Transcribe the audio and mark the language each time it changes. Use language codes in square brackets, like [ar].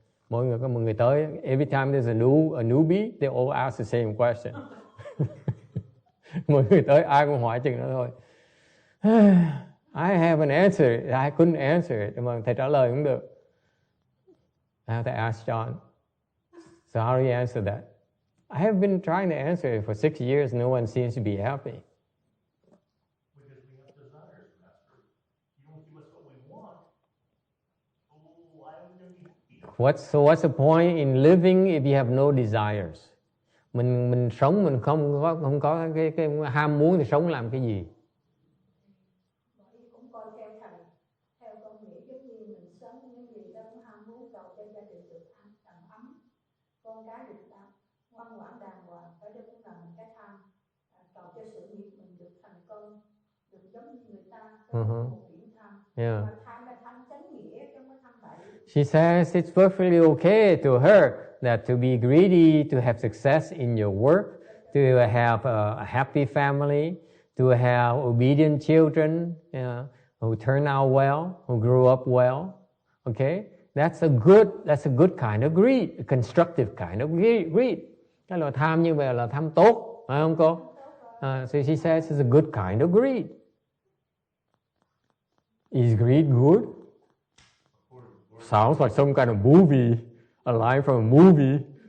[vi] Mỗi người có một người tới, [en] every time there's a newbie, they all ask the same question. [vi] Mỗi người tới ai cũng hỏi chừng đó thôi. [en] I haven't answered it. I couldn't answer it. [vi] Mà thầy trả lời cũng được. [en] I have to ask John. So how do you answer that? I have been trying to answer it for 6 years. No one seems to be happy. Because we have desires, Master. You don't give us what we want. Oh, why are we going to be happy? What's the point in living if you have no desires? [vi] Mình sống mình không có cái ham muốn thì sống làm cái gì? Cũng coi theo thầy, theo con nghĩ giống như mình sống những gì đó cũng ham muốn cầu cho gia đình được đầm ấm, con cái được ngoan ngoãn đàng hoàng, cái đó cũng là một cái tham, cầu cho sự nghiệp mình được thành công, được giống như người ta, có một điểm tham. Mà tham là tham chánh nghĩa, chứ không có tham bậy. [en] She says it's perfectly okay to her that to be greedy, to have success in your work, to have a happy family, to have obedient children, who turn out well, who grew up well. Okay, that's a good kind of greed, a constructive kind of greed. [vi] Cái là tham như vậy là tham tốt, phải không cô? [en] So she says it's a good kind of greed. Is greed good? Sounds like some kind of movie, a line from a movie.